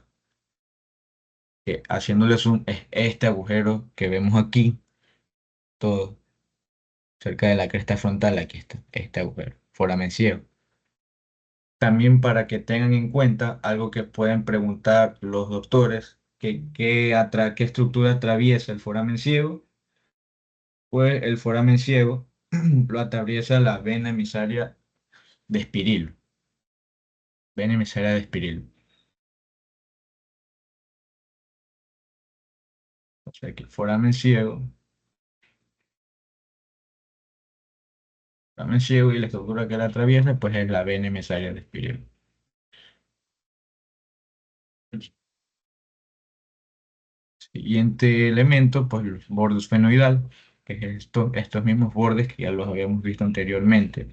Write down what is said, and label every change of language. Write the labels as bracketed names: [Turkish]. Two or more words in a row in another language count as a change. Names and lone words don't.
[Spanish] Que haciéndole zoom es este agujero que vemos aquí, todo cerca de la cresta frontal, aquí está, este agujero, foramen ciego. También para que tengan en cuenta algo que pueden preguntar los doctores, qué estructura atraviesa el foramen ciego, pues el foramen ciego lo atraviesa la vena emisaria de Espirilo, vena emisaria de Espirilo. O sea que el foramen ciego y la estructura que la atraviesa, pues es la vena emisaria de Espirilo. Siguiente elemento, pues el borde esfenoidal, que es estos mismos bordes que ya los habíamos visto anteriormente.